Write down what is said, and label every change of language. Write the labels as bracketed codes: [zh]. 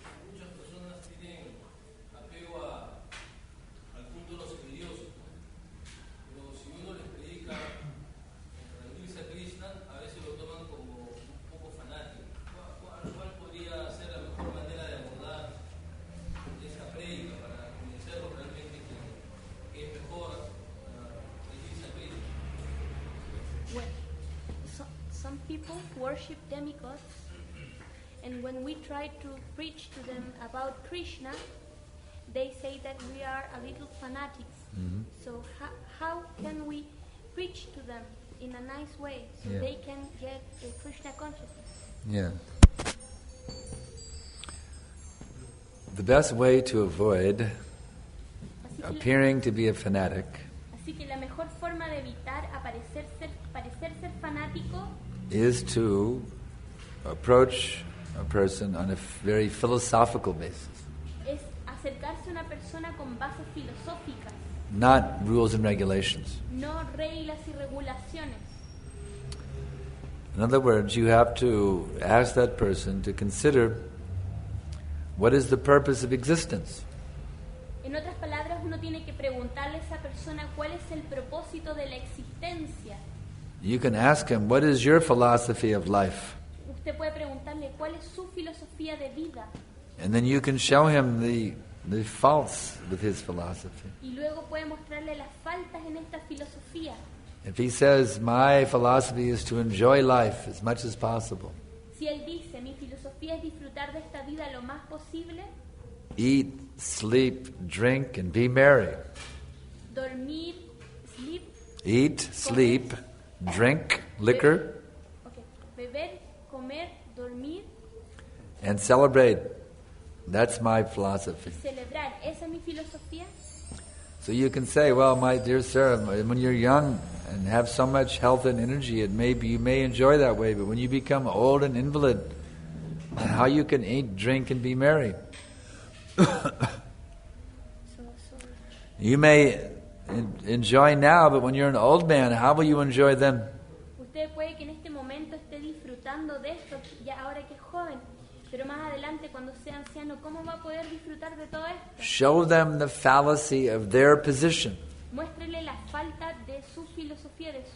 [es] Muchas personas tienen apego al culto de los semidiosos, pero si uno les predica rendirse a Krishna, a veces lo toman como un poco fanático. ¿Cuál podría ser la mejor manera de abordar esa prédica para convencerlos realmente que es mejor rendirse a Krishna? [en] Well, some people worship demigods, and when we try to preach to them about Krishna, they say that we are a little fanatics. Mm-hmm. So how can we preach to them in a nice way so Yeah. they can get a Krishna consciousness? Yeah. The best way to avoid [es] Así que, [en] appearing to be a fanatic [es] así que la mejor forma de evitar parecer ser fanático [en] is to approach a person on a very philosophical basis, [es] es acercarse a una persona con bases filosóficas, [en] not rules and regulations. [es] no reglas y regulaciones. [en] In other words, you have to ask that person to consider what is the purpose of existence. [es] En otras palabras, uno tiene que preguntarle a esa persona cuál es el propósito de la existencia. [en] You can ask him, what is your philosophy of life? [es] Usted puede preguntarle cuál es su filosofía de vida [en] And then you can show him the faults with his philosophy. [es] y luego puede mostrarle las faltas en esta filosofía. [en] If he says, my philosophy is to enjoy life as much as possible, [es] Si él dice, mi filosofía es disfrutar de esta vida lo más posible, [en] eat, sleep, drink, and be merry. [es] dormir, sleep, [en] Eat, sleep, drink liquor, [es] okay, beber, comer, dormir, [en] and celebrate. That's my philosophy. [es] celebrar, esa es mi filosofía. [en] So you can say, well, my dear sir, when you're young and have so much health and energy, you may enjoy that way, but when you become old and invalid, how you can eat, drink, and be merry? You may enjoy now, but when you're an old man, how will you enjoy them? [es] Usted puede que en este momento esté disfrutando de esto, ya ahora que es joven, pero más adelante cuando sea anciano, ¿cómo va a poder disfrutar de todo esto? [en] Show them the fallacy of their position. [es] Muéstrele la falta de su filosofía,